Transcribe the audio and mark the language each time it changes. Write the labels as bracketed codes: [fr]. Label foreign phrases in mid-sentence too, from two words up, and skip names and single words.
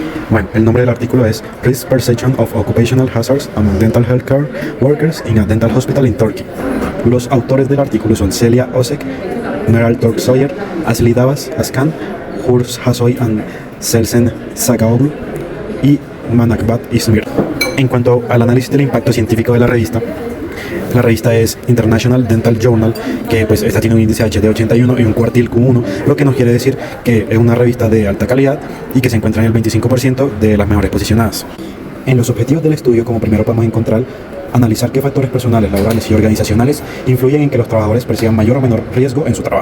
[es] Bueno, el nombre del artículo es Risk Perception of Occupational Hazards Among Dental Healthcare Workers in a Dental Hospital in Turkey. Los autores del artículo son Celia Osek, Meral Turk-Sawyer, Asli Davas Askan, Hurs Hasoy and Selsen Sagaoglu y Manakbat Ismir. En cuanto al análisis del impacto científico de la revista es International Dental Journal, que pues esta tiene un índice H de 81 y un cuartil Q1, lo que nos quiere decir que es una revista de alta calidad y que se encuentra en el 25% de las mejores posicionadas. En los objetivos del estudio, como primero podemos encontrar analizar qué factores personales, laborales y organizacionales influyen en que los trabajadores perciban mayor o menor riesgo en su trabajo.